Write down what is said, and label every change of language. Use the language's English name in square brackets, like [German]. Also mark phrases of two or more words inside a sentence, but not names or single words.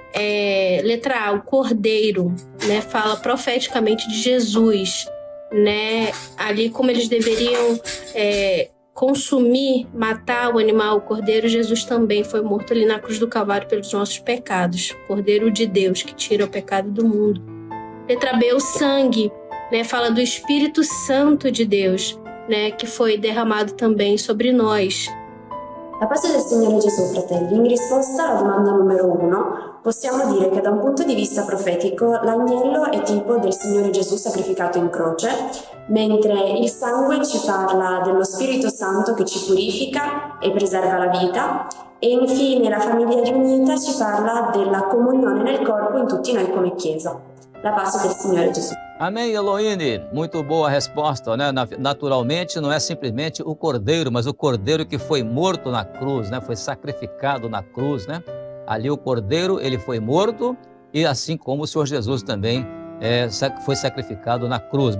[Portuguese] Letra A, o cordeiro, né, fala profeticamente de Jesus, né, ali como eles deveriam consumir, matar o animal, o cordeiro. Jesus também foi morto ali na cruz do Calvário pelos nossos pecados, cordeiro de Deus que tira o pecado do mundo. Letra B, o sangue, né, fala do Espírito Santo de Deus, né, que foi derramado também sobre nós. [Italian] La pace del Signore Gesù, fratelli. In risposta alla domanda numero 1, possiamo dire che da un punto di vista profetico l'agnello è tipo del Signore Gesù sacrificato in croce, mentre il sangue ci parla dello Spirito Santo che ci purifica e preserva la vita, e infine la famiglia riunita ci parla della comunione nel corpo in tutti noi come Chiesa. La pace del Signore Gesù. [Portuguese] Amém, Eloíne. Muito boa resposta, né? Naturalmente, não é simplesmente o cordeiro, mas o cordeiro que foi morto na cruz, né? Foi sacrificado na cruz, né? Ali o cordeiro, ele foi morto, e assim como o Senhor Jesus também foi sacrificado na cruz.